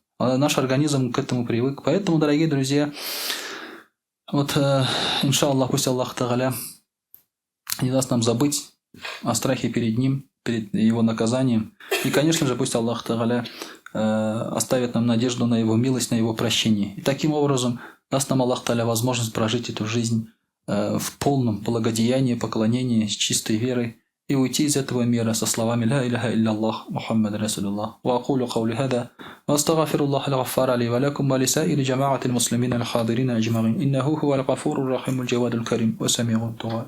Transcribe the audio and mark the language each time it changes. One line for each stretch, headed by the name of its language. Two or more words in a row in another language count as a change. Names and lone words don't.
Russian: А наш организм к этому привык. Поэтому, дорогие друзья, вот, иншаллах, пусть Аллах Та'аля не даст нам забыть о страхе перед Ним, перед его наказанием. И, конечно же, пусть Аллах Тааля оставит нам надежду на его милость, на его прощение. И таким образом даст нам Аллах Тааля возможность прожить эту жизнь в полном благодеянии, поклонении, с чистой верой и уйти из этого мира со словами
Arabic: «لا إله إلا الله محمد رسول الله». وأقول قولي هذا وأستغفر الله الغفار لي ولكم ولسائر جماعة المسلمين الحاضرين أجمعين. إنه هو الغفور الرحيم الجواد الكريم وسميع الدعاء.